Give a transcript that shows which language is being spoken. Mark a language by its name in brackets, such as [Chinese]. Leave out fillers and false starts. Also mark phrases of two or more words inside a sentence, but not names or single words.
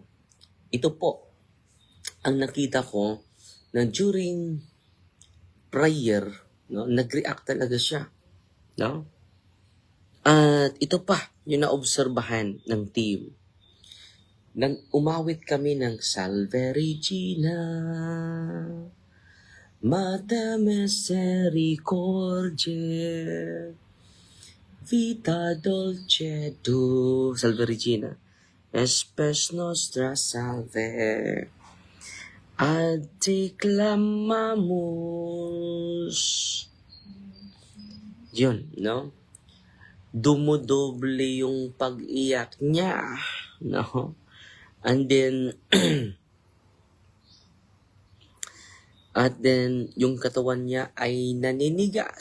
[Filipino] Ito po ang nakita ko na [English] during prayer, [Filipino] no, nag-react talaga siya. No? At ito pa, yung naobserbahan ng team. Nang umawit kami ng [Latin] Salve Regina, Mater Misericordiae, Vita Dulcedo, Salve Regina, Espes Nostra Salve, Adiclamamus. [Filipino] Yun, no? Dumodoble yung pag-iyak niya, no? [English] And then, [Filipino] at then, yung katawan niya ay naninigas.